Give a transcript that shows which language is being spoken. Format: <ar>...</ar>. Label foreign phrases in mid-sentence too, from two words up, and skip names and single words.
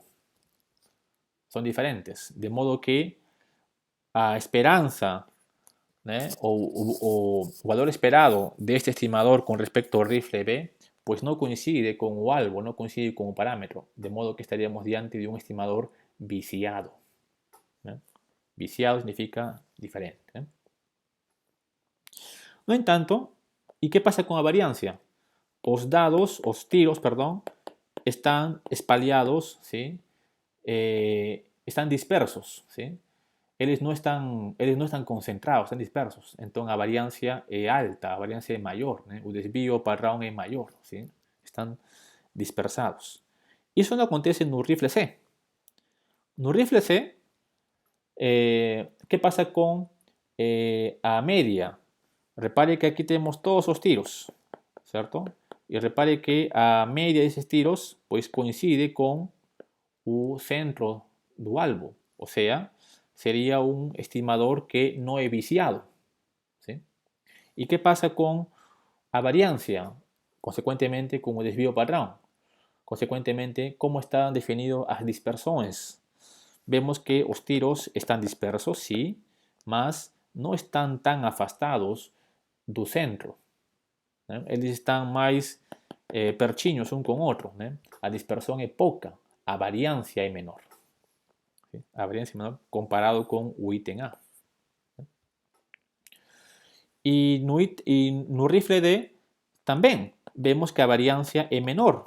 <es>Son diferentes. De modo que a esperanza o valor esperado de este estimador con respecto al rifle B, pues no coincide con el albo, no coincide con un parámetro, de modo que estaríamos diante de un estimador viciado. Viciado significa diferente.</es> <pt>No entanto,</pt> <es>¿y qué pasa con la variancia? Los tiros, perdón, están espalhados, ¿sí? Están dispersos, ¿sí? Ellos no están concentrados, están dispersos. Entonces, la variancia es alta, la variancia es mayor, el desvío padrón es mayor, ¿sí? Están dispersados.</es> <pt>Isso não acontece no rifle C. No rifle C,</pt> <es>¿qué pasa con a media? Repare que aquí tenemos todos los tiros, ¿cierto? Y repare que a media de esos tiros, pues coincide con el centro</es> <pt>do alvo.</pt> <es>O sea, sería un estimador que no es viciado. ¿Sí? ¿Y qué pasa con a variancia? Consecuentemente, con el desvío padrón. Consecuentemente, ¿cómo están definidas las dispersiones? Vemos que los tiros están dispersos, sí, mas no están tan</es> <pt>afastados do centro. Né? Eles están más pertinhos um com o outro. Né? A dispersão é pouca, a variância é menor.</pt> <es>¿Sí?</es> <pt>A variância é menor comparado com o item A. E no rifle D também vemos que a variância é menor.</pt>